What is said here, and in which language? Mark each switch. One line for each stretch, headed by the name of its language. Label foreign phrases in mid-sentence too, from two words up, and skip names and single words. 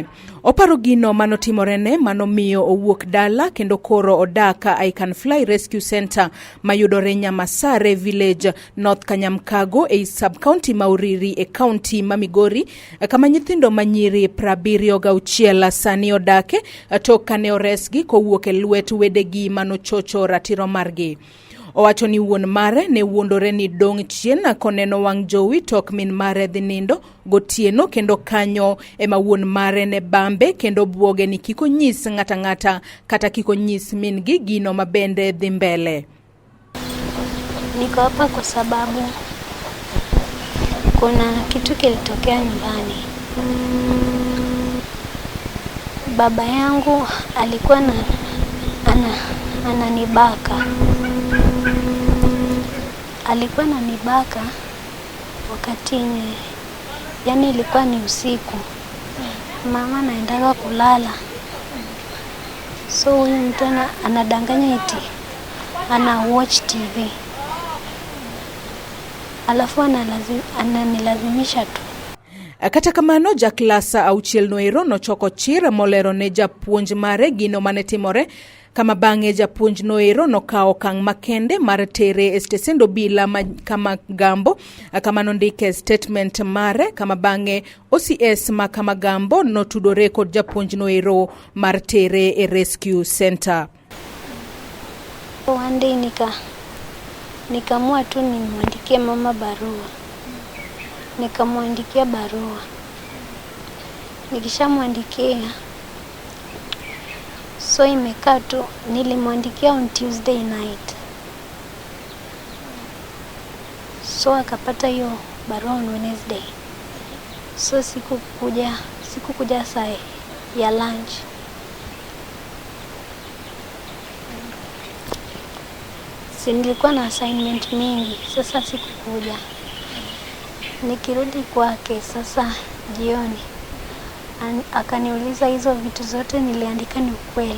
Luo (Kenya and Tanzania): Oparo gino manotimorene manomiyo owuok dala kendo koro odaka I Can Fly Rescue Center mayudore Nyamasare Village, North Kanyamkago e sub-county Mauriri e county ma Migori, kama nyithindo manyiri 76 sani odake tokane oresgi kowuok e lwet wedegi manochocho ratiro margi. Owacho ni wuon mare ne wuondore ni dong' chien koneno wang' jowi tok min mare dhi nindo gotieno, kendo kanyo ema wuon mare ne bambe kendo buoge ni kiko nyis ng'ata kata kiko nyis min gi gino mabende dhi mbele.
Swahili: Niko hapa kwa sababu kuna kitu kilitokea nyumbani. Baba yangu alikuwa ananibaka. Alikuwa ananibaka wakati yani ilikuwa ni usiku. Mama naendaga kulala. So huyu mtu anadanganya eti ana
English: watch TV.
Swahili: Alafu ananilazimisha tu.
Luo (Kenya and Tanzania): Kata kamano jaklasa Achiedh Nade nochoko chir molero ne japuonj mare gino manetimore, kama bang'e japuonj noero nokao okang' makende mar tere e stesend obila kama Gambo, kama nondike statement mare, kama bang'e OCS ma kama Gambo notudore kod japuonj noero mar tere e
English: rescue center.
Swahili: One day nikamua tu nimwandikie mama barua. Nikamwandikia barua. Nikishamwandikia, so imekaa tu, nilimwandikia
English: on Tuesday night.
Swahili: So akapata hiyo barua
English: on Wednesday.
Swahili: So sikukuja saa ya lunch. Nilikuwa na assignment mingi, sasa sikukuja. Nikirudi kwake sasa jioni, akaniuliza hizo vitu zote niliandika ni ukweli.